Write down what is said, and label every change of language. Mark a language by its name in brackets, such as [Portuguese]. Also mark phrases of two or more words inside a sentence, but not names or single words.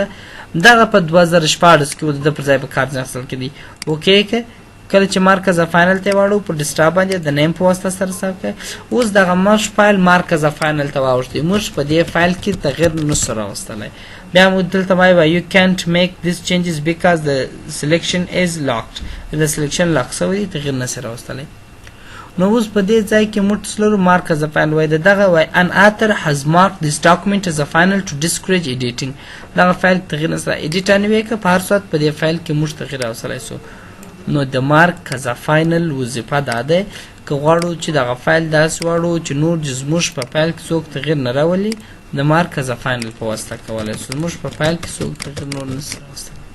[Pashto] دغه په 2014 کې و د پر ځای په کار ځای کې دی. اوکې که کله چې مارک از فاینل ته واړو په ډیسکټاپ باندې د نیم په واسطه سره صاف کړئ. اوس دغه موږ فایل مارک از فاینل ته واوښتئ. موږ په دې فایل کې تغیر نسو راوستلی. بیا موږ دلته وایي [English] you can't make these changes because the selection is locked. [Pashto] د سلیکشن لاک شوی دی، تغیر نسي راوستلی. نو اوس په دې ځای کې موږ تاسو لرو مارک از فاینل وایي دغه وایي [English] an author has marked this document as a final to discourage editing. [Pashto] دغه فایل تغیر نسره ایډیټ نه وی که په هر صورت په دې فایل کې موږ تغیر راوستلی سو. نو د مارک از فاینل وظیفه دا ده که غواړو چې دغه فایل داسې واړو چې نور زموږ په فایل کې څوک تغیر نه راولي د مارک از فاینل په واسطه کولی شو زموږ په فایل کې څوک تغیر نور نشي راوستلی.